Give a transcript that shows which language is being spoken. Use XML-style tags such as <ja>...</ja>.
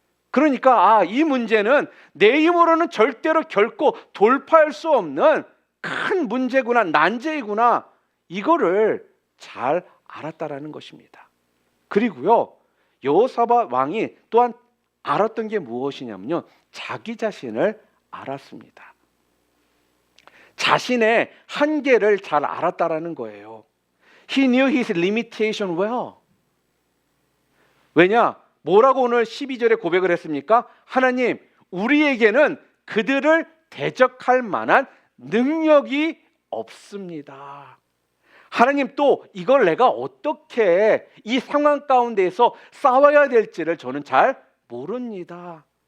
<ko>그러니까 이 문제는 내 힘으로는 절대로 결코 돌파할 수 없는 큰 문제구나, 난제이구나, 이거를 잘 알았다라는 것입니다. 그리고요 여호사밧 왕이 또한 알았던 게 무엇이냐면요 자기 자신을 알았습니다. 자신의 한계를 잘 알았다라는 거예요.</ko> <en>He knew his limitation well.</en> <ko>왜냐? 뭐라고 오늘 12절에 고백을 했습니까? 하나님, 우리에게는 그들을 대적할 만한 능력이 없습니다. 하나님, 또 이걸 내가 어떻게 이 상황 가운데에서 싸워야 될지를 저는 잘 모릅니다.</ko>